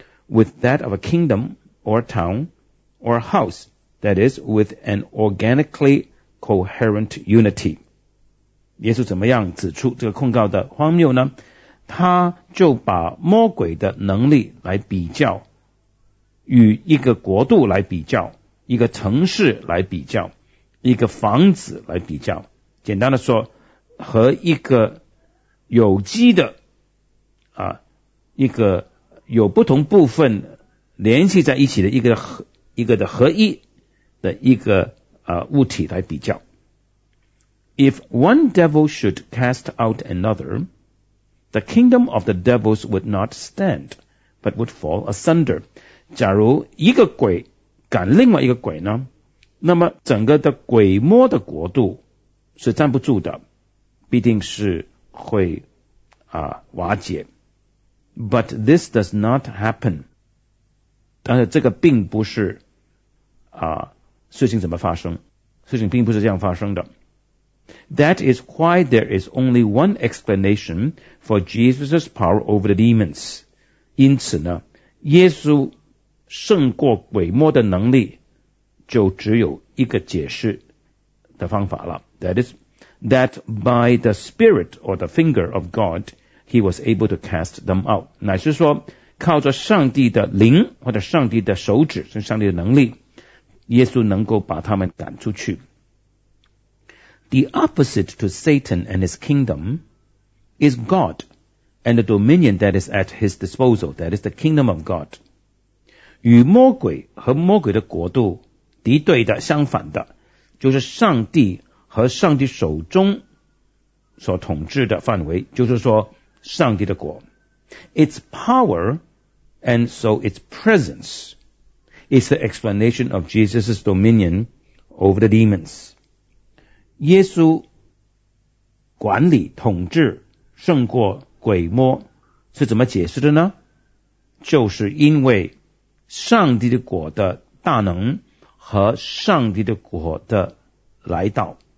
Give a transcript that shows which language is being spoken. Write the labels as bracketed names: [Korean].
[English] with that of a kingdom or town or house, that is, with an organically coherent unity. [Chinese] 耶稣怎么样指出这个控告的荒谬呢？他就把魔鬼的能力来比较，与一个国度来比较，一个城市来比较，一个房子来比较，简单的说，和一个有机的啊，一个有不同部分联系在一起的一个的合一的一个啊物体来比较。 [English] If one devil should cast out another, the kingdom of the devils would not stand, but would fall asunder. [Chinese] 假如一个鬼赶另外一个鬼呢，那么整个的鬼魔的国度是站不住的，必定是会啊瓦解。 [English] But this does not happen. [Chinese] 但是这个并不是啊事情怎么发生，事情并不是这样发生的。 [English] That is why there is only one explanation for Jesus' power over the demons. [Chinese] 因此呢，耶稣胜过鬼魔的能力就只有一个解释的方法了。 [English] That is, that by the spirit or the finger of God, he was able to cast them out. [Chinese] 乃是说靠着上帝的灵或者上帝的手指，是上帝的能力，耶稣能够把他们赶出去。 [English] The opposite to Satan and his kingdom is God and the dominion that is at his disposal, that is the kingdom of God. [Chinese] 与魔鬼和魔鬼的国度敌对的、相反的，就是上帝和上帝手中所统治的范围，就是说上帝的国。 [English] Its power and so its presence is the explanation of Jesus' dominion over the demons. [Chinese] 耶稣管理统治胜过鬼魔是怎么解释的呢？就是因为上帝的国的大能和上帝的国的来到。